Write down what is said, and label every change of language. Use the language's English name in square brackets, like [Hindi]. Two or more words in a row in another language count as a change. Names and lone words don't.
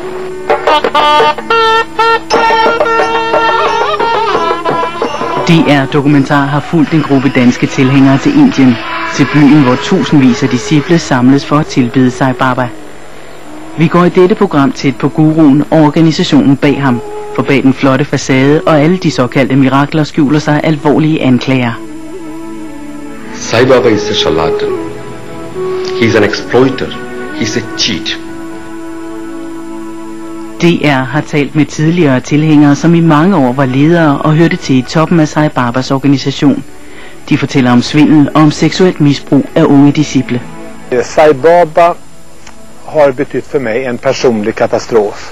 [Danish] DR-dokumentar har fulgt en gruppe danske tilhængere til Indien, til byen, hvor tusindvis af disciple samles for at tilbede Sai Baba. Vi går i dette program tæt på guruen og organisationen bag ham, for bag den flotte facade og alle de såkaldte mirakler skjuler sig alvorlige anklager. [English] Sai Baba is a charlatan. He's an exploiter. He's a cheat. [Danish] DR har talt med tidligere tilhængere, som i mange år var ledere og hørte til i toppen af Sai Babas organisation. De fortæller om svindel og om seksuelt misbrug af unge disciple. [Swedish] Sai Baba har betytt för mig en personlig katastrof.